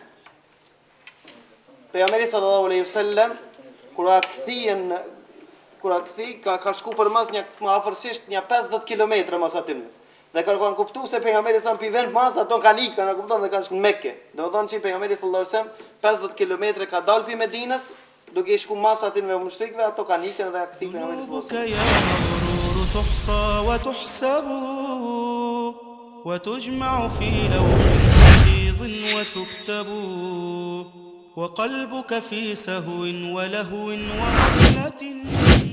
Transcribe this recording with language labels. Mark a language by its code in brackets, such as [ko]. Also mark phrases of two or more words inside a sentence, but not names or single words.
[sq] Pejgamberi [ar] صلى الله عليه وسلم [sq] kur ka shku për mas një më afërsisht një 50 kilometra mas aty. Dhe kur kanë kuptuar se pejgamberi sa pi vend mas ato kanë ikën, kupton, dhe kanë shkuar në Mekë. Domethënë që pejgamberi [ar] صلى الله عليه وسلم [sq] 50 kilometra ka dalë pi Medinës, duke shku mas aty me mushrikëve, ato kanë ikën dhe kthyn pejgamberi sallallahu [ar] وتجمع في لوح حفيظ وتكتب وقلبك في سهو ولهو وغفلة